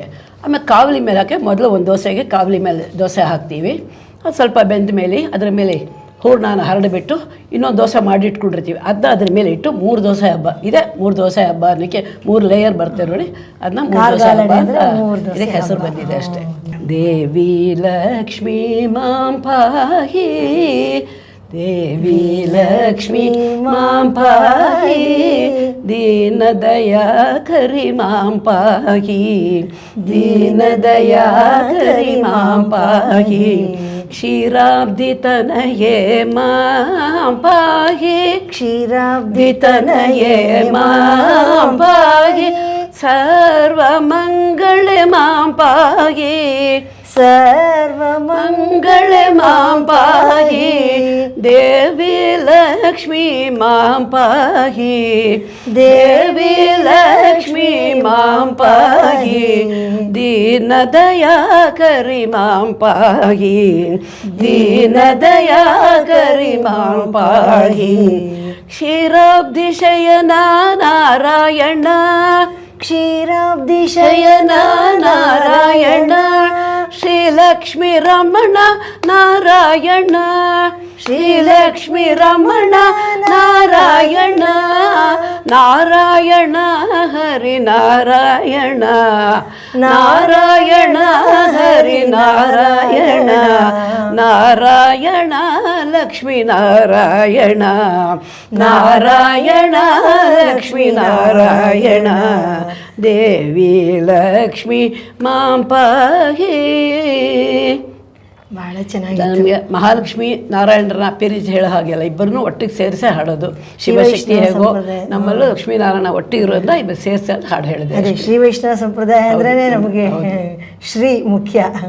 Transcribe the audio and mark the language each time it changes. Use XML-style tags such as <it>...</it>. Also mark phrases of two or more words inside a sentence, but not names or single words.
<kn>ಆಮೇಲೆ ಕಾವಲಿ ಮೇಲೆ ಹಾಕಿ ಮೊದಲು ಒಂದು ದೋಸೆಗೆ ಕಾವಲಿ ಮೇಲೆ ದೋಸೆ ಹಾಕ್ತೀವಿ. ಅದು ಸ್ವಲ್ಪ ಬೆಂದ ಮೇಲೆ ಅದರ ಮೇಲೆ ಹೂರಣನ ಹರಡಿಬಿಟ್ಟು ಇನ್ನೊಂದು ದೋಸೆ ಮಾಡಿ ಇಟ್ಕೊಂಡಿರ್ತೀವಿ. ಅದನ್ನ ಅದ್ರ ಮೇಲೆ ಇಟ್ಟು 3 ದೋಸೆ ಹಬ್ಬ ಇದೆ. 3 ದೋಸೆ ಹಬ್ಬ ಅನ್ನೋಕ್ಕೆ 3 ಲೇಯರ್ ಬರ್ತೇವೆ ನೋಡಿ, ಅದನ್ನ 3 ದೋಸೆ ಹಬ್ಬ ಅಂತ ಇದಕ್ಕೆ ಹೆಸರು ಬಂದಿದೆ ಅಷ್ಟೇ.</kn> <sa>ದೇವಿ ಲಕ್ಷ್ಮೀ ಮಾಂ ಪಾಹಿ, ದೇವಿ ಲಕ್ಷ್ಮೀ ಮಾಂ ಪಾಹಿ, ದೀನ ದಯಾ ಕರಿ ಮಾಂ ಪಾಹಿ, ದೀನ ದಯಾ ಕರಿ ಮಾಂ ಪಾಹಿ, ಕ್ಷೀರಾಬ್ಧಿ ತನಯೇ ಮಾಂ ಪಾಹಿ, ಕ್ಷೀರಾಬ್ಧಿ ತನಯೇ ಮಾಂ ಪಾಹಿ, ಸರ್ವಮಂಗಳೆ ಮಾಂ ಪಾಹಿ, ಸರ್ವಮಂಗಳೆ ಮಾಂ ಪಾಹಿ, ದೇವಿ ಲಕ್ಷ್ಮೀ ಮಾಂ ಪಾಹಿ, ದೇವಿ ಲಕ್ಷ್ಮೀ ಮಾಂ ಪಾಹಿ, ದೀನ ದಯಾ ಕರಿ ಮಾಂ ಪಾಹಿ, ದೀನ ದಯಾ ಕರಿ ಮಾಂ ಪಾಹಿ, ಕ್ಷೀರಾಬ್ಧಿ ಶಯನ ನಾರಾಯಣ ಕ್ಷೀರಾಬ್ಧಿ ಶಯನ ನಾರಾಯಣ ಶ್ರೀಲಕ್ಷ್ಮೀ ರಮಣ ನಾರಾಯಣ ಶ್ರೀಲಕ್ಷ್ಮೀ ರಮಣ ನಾರಾಯಣ ನಾರಾಯಣ ಹರಿ ನಾರಾಯಣ ನಾರಾಯಣ ಹರಿ ನಾರಾಯಣ ನಾರಾಯಣ ಲಕ್ಷ್ಮೀ ನಾರಾಯಣ ನಾರಾಯಣ ಲಕ್ಷ್ಮೀ ನಾರಾಯಣ ದೇವಿ ಲಕ್ಷ್ಮೀ ಮಾಂ ಪಾಹಿ.</sa> <kn>ಬಹಳ ಚೆನ್ನಾಗಿದೆ. ನಮಗೆ ಮಹಾಲಕ್ಷ್ಮಿ ನಾರಾಯಣರನ್ನ ಅಪ್ಪಿರಿಸಿ ಹೇಳೋ ಹಾಗೆಲ್ಲ ಇಬ್ಬರನ್ನೂ ಒಟ್ಟಿಗೆ ಸೇರಿಸೇ ಹಾಡೋದು. ಶಿವಶಕ್ತಿ ಹೇಗೋ ನಮ್ಮಲ್ಲೂ ಲಕ್ಷ್ಮೀನಾರಾಯಣ ಒಟ್ಟಿಗೆ ಇರೋದ್ರಿಂದ ಇಬ್ಬರು ಸೇರಿಸಿ ಹಾಡು ಹೇಳಿದೆ. ಅದೇ ಶ್ರೀ ವೈಷ್ಣವ ಸಂಪ್ರದಾಯ ಅಂದ್ರೇ ನಮಗೆ ಶ್ರೀ ಮುಖ್ಯ.</kn>